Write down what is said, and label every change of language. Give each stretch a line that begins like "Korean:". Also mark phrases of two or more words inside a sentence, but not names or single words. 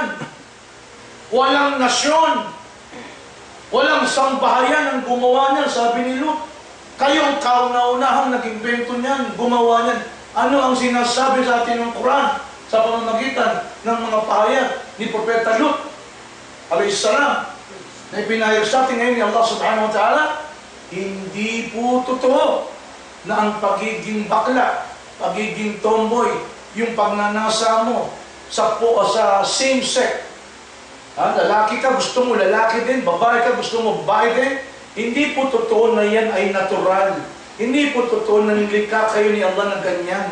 Filipino: Walang nasyon, walang sambahayan ang gumawa niyan, sabi ni Lot. Kayo ang kauna-unahang nag-invento niyan, gumawa niyan. Ano ang sinasabi sa atin ng Quran sa pamamagitan ng mga pahayag ni Propeta Lot
Arabic: عليه السلام
Filipino: na ipinahayag sa atin ngayon ni Allah
Arabic: سبحانه وتعالى?
Filipino: Hindi po totoo na ang pagiging bakla, pagiging tomboy, yung pagnanasa mo sa
English: same sex,
Filipino: lalaki ka, gusto mo lalaki din, babae ka, gusto mo babae din. Hindi po totoo na yan ay natural. Hindi po totoo na nilikha kayo ni Allah na ganyan.